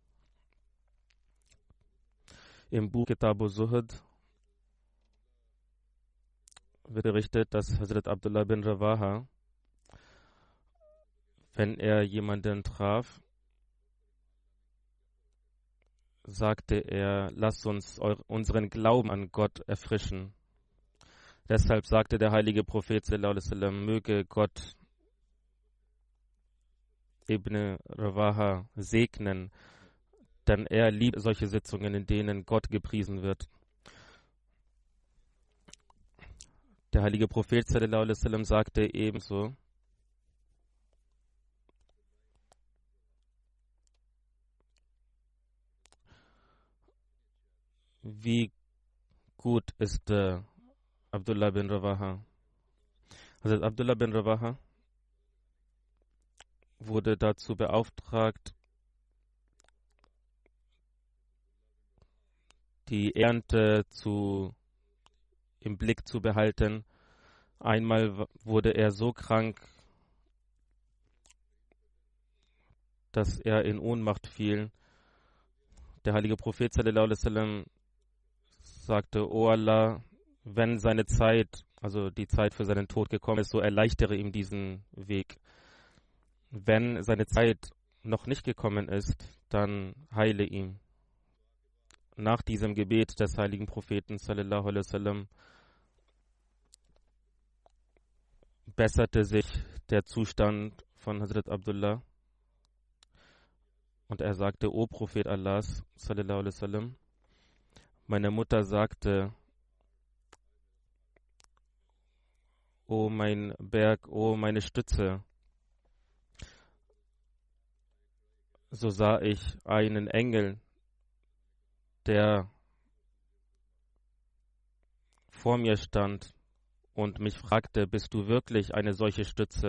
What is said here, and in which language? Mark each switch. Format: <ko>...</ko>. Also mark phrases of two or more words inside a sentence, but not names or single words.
<de>Im Buch Kitabu Zuhud wird berichtet, dass Hazrat Abdullah bin Rawaha, wenn er jemanden traf, sagte er, lasst uns unseren Glauben an Gott erfrischen. Deshalb sagte der heilige Prophet</de> <ar>صلى الله عليه وسلم,</ar> <de>möge Gott Ibn Rawaha segnen, denn er liebt solche Sitzungen, in denen Gott gepriesen wird. Der heilige Prophet</de> <ar>صلى الله عليه وسلم</ar> <de>sagte ebenso: Wie gut ist Abdullah bin Rawaha. Also Abdullah bin Rawaha wurde dazu beauftragt, die Ernte im Blick zu behalten. Einmal wurde er so krank, dass er in Ohnmacht fiel. Der heilige Prophet</de> <ar>صلى الله عليه وسلم</ar> <de>sagte: O Allah, wenn seine Zeit, also die Zeit für seinen Tod gekommen ist, so erleichtere ihm diesen Weg. Wenn seine Zeit noch nicht gekommen ist, dann heile ihn. Nach diesem Gebet des heiligen Propheten</de> <ar>صلى الله عليه وسلم</ar> <de>besserte sich der Zustand von Hazrat Abdullah und er sagte: O Prophet Allahs</de> <ar>صلى الله عليه وسلم,</ar> <de>meine Mutter sagte: O mein Berg, o meine Stütze. So sah ich einen Engel, der vor mir stand und mich fragte: Bist du wirklich eine solche Stütze?</de>